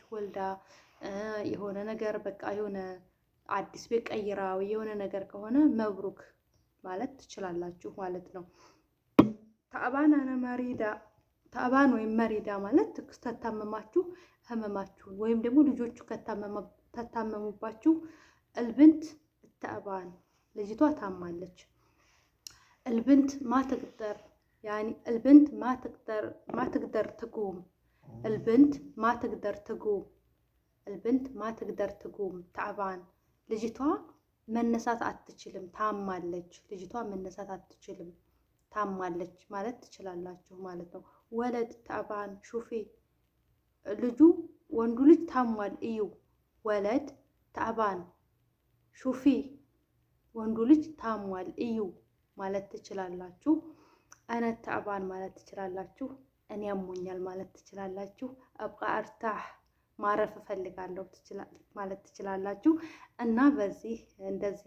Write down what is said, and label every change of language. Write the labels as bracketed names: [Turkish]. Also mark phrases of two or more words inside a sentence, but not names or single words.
[Amharic] ወልዳ የሆነ ነገር በቃ የሆነ አዲስ ቤት ቀይራ የሆነ ነገር ከሆነ መብሩክ ማለት ትችላላችሁ ማለት ነው። [Arabic] تعبان أنا مريضة፣ [Amharic] ተአባን ወይም መሪዳ ማለት ከተታመማችሁ ህመማችሁን ወይም ደግሞ ልጆቹ ከታመሙባችሁ [Arabic] البنت تعبان [Amharic] ልጅቷ ታማለች። [Arabic] البنت ما تقدر يعني البنت ما تقدر تقوم البنت ما تقدر تقوم البنت ما تقدر تقوم تعبان [Amharic] ልጅቷ መነሳት አትችልም ታማለች። ልጅቷ መነሳት አትችልም ታማለች ማለት ትችላላችሁ ማለት ነው። [Arabic] ولد تعبان شوفي [Amharic] ልጁ ወንዱ ልጅ ታሟል እዩ። [Arabic] ولد تعبان شوفي [Amharic] ወንዱ ልጅ ታሟል እዩ ማለት ትችላላችሁ። [Arabic] أنا تعبان [Amharic] ማለት ትችላላችሁ። እኔ ያሞኛል ማለት ትችላላችሁ። [Arabic] أبغى أرتاح [Amharic] ማረፍ እፈልጋለሁ ማለት ትችላላችሁ። እና በዚህ እንደዚህ